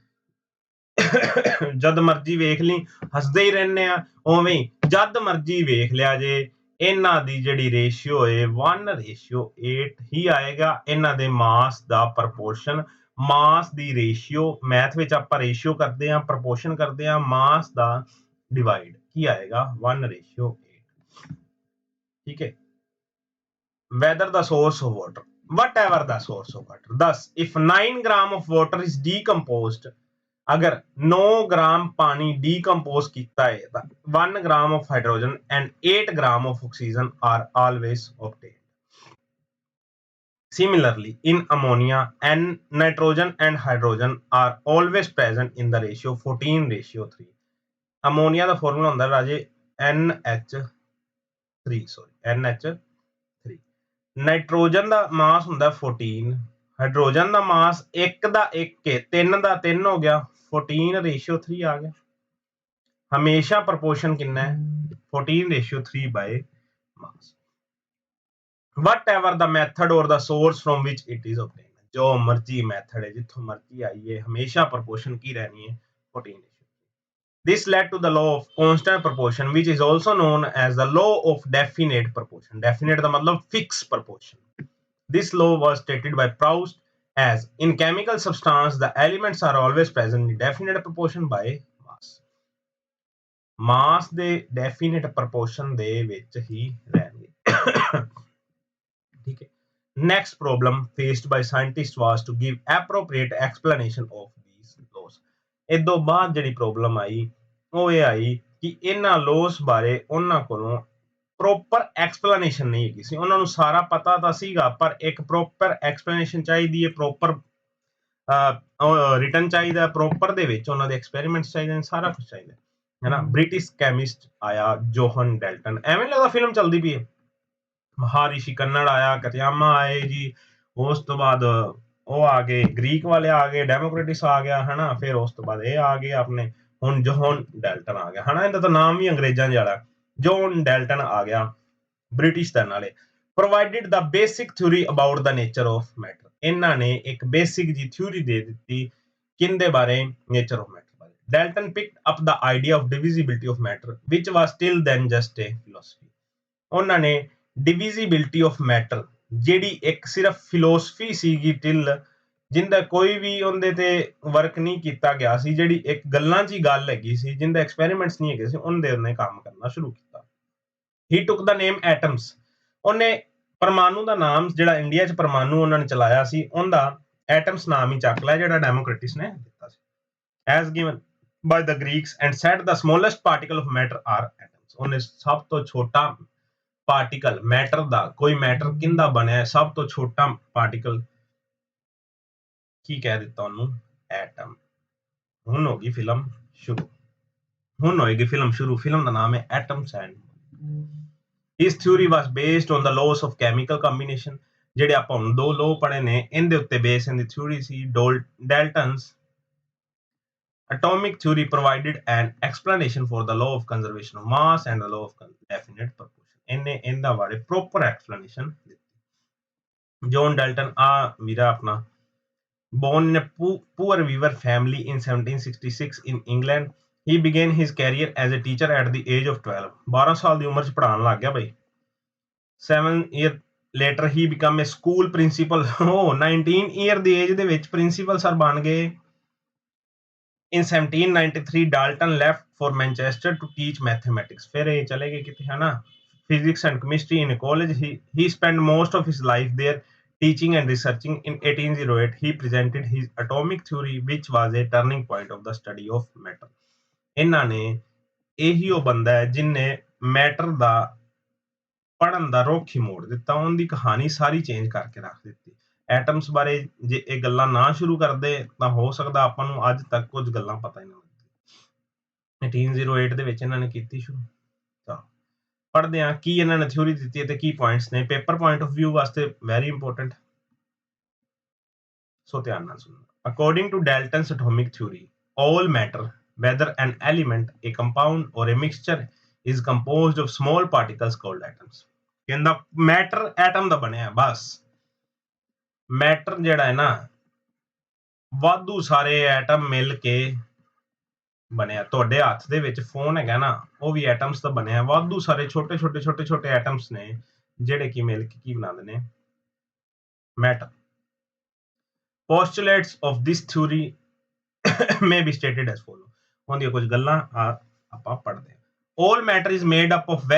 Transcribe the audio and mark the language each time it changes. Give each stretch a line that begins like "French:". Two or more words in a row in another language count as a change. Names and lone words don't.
Punjabi: ਜਦ ਮਰਜ਼ੀ ਵੇਖ ਲਈ ਹੱਸਦੇ ਹੀ ਰਹਿੰਦੇ ਆ ਉਵੇਂ ਜਦ ਮਰਜ਼ੀ ਵੇਖ ਲਿਆ ਜੇ ਇਹਨਾਂ ਦੀ ਜਿਹੜੀ ਰੇਸ਼ੀਓ ਹੈ 1:8 ਹੀ ਆਏਗਾ ਇਹਨਾਂ ਦੇ ਮਾਸ ਦਾ ਪ੍ਰਪੋਰਸ਼ਨ ਮਾਸ ਦੀ ਰੇਸ਼ੀਓ ਮੈਥ ਵਿੱਚ ਆਪਾਂ ਰੇਸ਼ੀਓ ਕਰਦੇ ਆ ਪ੍ਰਪੋਰਸ਼ਨ ਕਰਦੇ ਆ ਮਾਸ ਦਾ ਡਿਵਾਈਡ ਕੀ ਆਏਗਾ 1:8 ਠੀਕ ਹੈ
English: whether the source of water whatever the source of water thus if 9 gram of water is decomposed
Hindi: अगर 9 ग्राम पानी
English: decompose
Punjabi: ਕੀਤਾ ਹੈ ਤਾਂ
English: 1 gram of hydrogen and 8 gram of oxygen are always obtained similarly in ammonia and nitrogen and hydrogen are always present in the ratio 14:3
Punjabi: ammonia ਦਾ ਫਾਰਮੂਲਾ ਹੁੰਦਾ ਰਾਜੇ NH3 ਨਾਈਟ੍ਰੋਜਨ ਦਾ ਮਾਸ ਹੁੰਦਾ 14 ਹਾਈਡਰੋਜਨ ਦਾ ਮਾਸ 1 ਦਾ 1 ਹੈ 3 ਦਾ 3 ਹੋ ਗਿਆ 14:3 ਆ ਗਿਆ ਹਮੇਸ਼ਾ ਪ੍ਰਪੋਰਸ਼ਨ ਕਿੰਨਾ ਹੈ 14:3 ਬਾਈ ਮਾਸ
English: whatever the method or the source from which it is obtained
Punjabi: ਜੋ ਮਰਜ਼ੀ ਮੈਥਡ ਹੈ ਜਿੱਥੋਂ ਮਰਜ਼ੀ ਆਈ ਹੈ ਹਮੇਸ਼ਾ ਪ੍ਰਪੋਰਸ਼ਨ ਕੀ ਰਹਿਣੀ ਹੈ 14:3
English: This led to the law of constant proportion, which is also known as the law of definite proportion.
Punjabi: Definite ਦਾ ਮਤਲਬ
English: fixed proportion. This law was stated by Proust as in chemical substance the elements are always present in definite proportion by mass.
Punjabi: Mass ਦੇ
English: definite proportion
Punjabi: ਦੇ ਵਿੱਚ ਹੀ ਰਹਿਣਗੇ. ਠੀਕ ਹੈ.
English: Next problem faced by scientists was to give appropriate explanation of these laws.
Punjabi: ਇਸ ਤੋਂ ਬਾਅਦ ਜਿਹੜੀ ਪ੍ਰੋਬਲਮ ਆਈ ਉਹ ਇਹ ਆਈ ਕਿ ਇਹਨਾਂ ਲੋਸ ਬਾਰੇ ਉਹਨਾਂ ਕੋਲੋਂ
English: proper explanation
Punjabi: ਨਹੀਂ ਹੈਗੀ ਸੀ ਉਹਨਾਂ ਨੂੰ ਸਾਰਾ ਪਤਾ ਤਾਂ ਸੀਗਾ ਪਰ ਇੱਕ
English: proper explanation
Punjabi: ਚਾਹੀਦੀ ਹੈ
English: proper written
Punjabi: ਚਾਹੀਦਾ ਪ੍ਰੋਪਰ ਦੇ ਵਿੱਚ ਉਹਨਾਂ ਦੇ ਐਕਸਪੈਰੀਮੈਂਟਸ ਚਾਹੀਦੇ ਨੇ ਸਾਰਾ ਕੁਝ ਚਾਹੀਦਾ ਹੈ ਨਾ
English: British chemist
Punjabi: ਆਇਆ ਜੋਹਨ ਡੈਲਟਨ ਐਵੇਂ ਲੱਗਦਾ ਫਿਲਮ ਚੱਲਦੀ ਪਈ ਹੈ ਮਹਾਰਿਸ਼ੀ ਕੰਨੜ ਆਇਆ ਕਤਿਆਮਾ ਆਏ ਜੀ ਉਸ ਤੋਂ ਬਾਅਦ ਉਹ ਆ ਗਏ ਗ੍ਰੀਕ ਵਾਲੇ ਆ ਗਏ ਡੈਮੋਕ੍ਰੇਟਿਸ ਆ ਗਿਆ ਹਨਾ ਫਿਰ ਉਸ ਤੋਂ ਬਾਅਦ ਇਹ ਆ ਗਏ ਆਪਣੇ ਹੁਣ ਜੋਹਨ ਡੈਲਟਨ ਆ ਗਿਆ ਹਨਾ ਇਹਦਾ ਤਾਂ ਨਾਮ ਵੀ ਅੰਗਰੇਜ਼ਾਂ ਵਾਲਾ ਜੋਹਨ ਡੈਲਟਨ ਆ ਗਿਆ ਬ੍ਰਿਟਿਸ਼ ਦਾ
English: ਨਾਲੇ provided the basic theory about the nature of matter
Punjabi: ਇਹਨਾਂ ਨੇ ਇੱਕ ਬੇਸਿਕ ਜੀ ਥਿਊਰੀ ਦੇ ਦਿੱਤੀ ਕਿੰਦੇ ਬਾਰੇ
English: nature of matter बारे Dalton picked up the idea of divisibility of matter which was till then just a philosophy
Punjabi: ਉਹਨਾਂ ਨੇ
English: divisibility of matter
Punjabi: ਜਿਹੜੀ ਇੱਕ ਸਿਰਫ ਫਿਲੋਸਫੀ ਸੀਗੀ ਟਿਲ ਜਿੰਦਾ ਕੋਈ ਵੀ ਉਹਦੇ ਤੇ ਵਰਕ ਨਹੀਂ ਕੀਤਾ ਗਿਆ ਸੀ ਜਿਹੜੀ ਇੱਕ ਗੱਲਾਂ 'ਚ ਹੀ ਗੱਲ ਹੈਗੀ ਸੀ ਜਿੰਦਾ ਐਕਸਪੈਰੀਮੈਂਟਸ ਨਹੀਂ ਹੈਗੇ ਸੀ ਉਹਨੇ ਕੰਮ ਕਰਨਾ ਸ਼ੁਰੂ ਕੀਤਾ
English: he took the name atoms
Punjabi: ਉਹਨੇ ਪਰਮਾਣੂ ਦਾ ਨਾਮ ਜਿਹੜਾ ਇੰਡੀਆ 'ਚ ਪਰਮਾਣੂ ਉਹਨਾਂ ਨੇ ਚਲਾਇਆ ਸੀ ਉਹਦਾ ਐਟਮਸ ਨਾਮ ਹੀ ਚੱਕ ਲਿਆ ਜਿਹੜਾ ਡੈਮੋਕ੍ਰੇਟਿਸ ਨੇ ਦਿੱਤਾ ਸੀ
English: as given by the Greeks and said the smallest particle of matter are atoms
Punjabi: ਉਹਨੇ ਸਭ ਤੋਂ ਛੋਟਾ ਪਾਰਟੀਕਲ ਮੈਟਰ ਦਾ ਕੋਈ ਮੈਟਰ ਕਿੰਦਾ ਬਣਿਆ ਸਭ ਤੋਂ ਛੋਟਾ ਪਾਰਟੀਕਲ ਕੀ ਕਹਿ ਦਿੱਤਾ ਉਹਨੂੰ ਐਟਮ ਹੁਣ ਹੋ ਗਈ ਫਿਲਮ ਸ਼ੁਰੂ ਹੁਣ ਹੋਏਗੀ ਫਿਲਮ ਸ਼ੁਰੂ ਫਿਲਮ ਦਾ ਨਾਮ ਹੈ ਐਟਮਸ ਐਂਡ
English: His theory was based on the laws of chemical combination
Punjabi: ਜਿਹੜੇ ਆਪਾਂ ਹੁਣ ਦੋ ਲੋ ਪੜ੍ਹੇ ਨੇ ਇਹਦੇ ਉੱਤੇ ਬੇਸ ਇਹਦੀ ਥਿਊਰੀ ਸੀ
English: Dalton's atomic theory provided an explanation for the law of
Punjabi: conservation of mass and the law of
English: definite proportion
Punjabi: ਇਹਨੇ ਇਹਦਾ ਬਾਰੇ ਪ੍ਰੋਪਰ ਐਕਸਪਲੇਨੇਸ਼ਨ ਦਿੱਤੀ ਜੌਨ ਡਾਲਟਨ ਆ ਵੀਰਾ ਆਪਣਾ
English: born in a poor weaver family in 1766 in England he began his career as a teacher at the age of 12
Punjabi: 12 ਸਾਲ ਦੀ ਉਮਰ 'ਚ ਪੜ੍ਹਾਉਣ ਲੱਗ ਗਿਆ ਬਈ 7
English: year later he became a school principal oh 19 year
Punjabi: ਦੀ ਏਜ ਦੇ ਵਿੱਚ ਪ੍ਰਿੰਸੀਪਲ ਸਰ ਬਣ ਗਏ
English: in 1793 Dalton left for Manchester to teach mathematics
Punjabi: ਫਿਰ ਇਹ ਚਲੇ ਗਏ ਕਿਤੇ ਹਨਾ
English: physics and chemistry in a college he spent most of his life there teaching and researching in 1808 he presented his atomic theory which was a turning point of the study of matter
Punjabi: ਇਹਨਾਂ ਨੇ ਇਹੀ ਉਹ ਬੰਦਾ ਹੈ ਜਿਨਨੇ ਮੈਟਰ ਦਾ ਪੜਨ ਦਾ ਰੁਖ ਹੀ ਮੋੜ ਦਿੱਤਾ ਉਹਦੀ ਕਹਾਣੀ ਸਾਰੀ ਚੇਂਜ ਕਰਕੇ ਰੱਖ ਦਿੱਤੀ ਐਟਮਸ ਬਾਰੇ ਜੇ ਇਹ ਗੱਲਾਂ ਨਾ ਸ਼ੁਰੂ ਕਰਦੇ ਤਾਂ ਹੋ ਸਕਦਾ ਆਪਾਂ ਨੂੰ ਅੱਜ ਤੱਕ ਕੁਝ ਗੱਲਾਂ ਪਤਾ ਹੀ ਨਾ ਲੱਗਦੀ 1808 ਦੇ ਵਿੱਚ ਇਹਨਾਂ ਨੇ ਕੀਤੀ ਸ਼ੁਰੂ ਤਾਂ ਪੜ੍ਹਦੇ ਹਾਂ ਕੀ ਇਹਨਾਂ ਨੇ ਥਿਊਰੀ ਦਿੱਤੀ ਹੈ ਤੇ ਕੀ ਪੁਆਇੰਟਸ ਨੇ
English: paper point of view
Punjabi: ਵਾਸਤੇ
English: very important
Punjabi: ਸੋ ਧਿਆਨ ਨਾਲ ਸੁਣੋ
English: according to Dalton's atomic theory all matter whether an element a compound or a mixture is composed of small particles called atoms
Punjabi: ਕਹਿੰਦਾ ਮੈਟਰ ਐਟਮ ਦਾ ਬਣਿਆ ਬਸ ਮੈਟਰ ਜਿਹੜਾ ਹੈ ਨਾ ਵਾਧੂ ਸਾਰੇ ਐਟਮ ਮਿਲ ਕੇ ਬਣਿਆ ਤੁਹਾਡੇ ਹੱਥ ਦੇ ਵਿੱਚ ਫੋਨ ਹੈਗਾ ਨਾ ਉਹ ਵੀ ਐਟਮਸ ਦਾ ਬਣਿਆ ਵਾਧੂ ਸਾਰੇ ਛੋਟੇ ਐਟਮਸ ਨੇ ਜਿਹੜੇ ਕੀ ਮਿਲ ਕੇ ਕੀ ਬਣਾਉਂਦੇ ਨੇ ਮੈਟਰ
English: postulates of this theory may be stated as follow
Punjabi: ਉਹਦੀਆਂ ਕੁਝ ਗੱਲਾਂ ਆਪਾਂ ਪੜ੍ਹਦੇ ਹਾਂ
English: all matter is made up of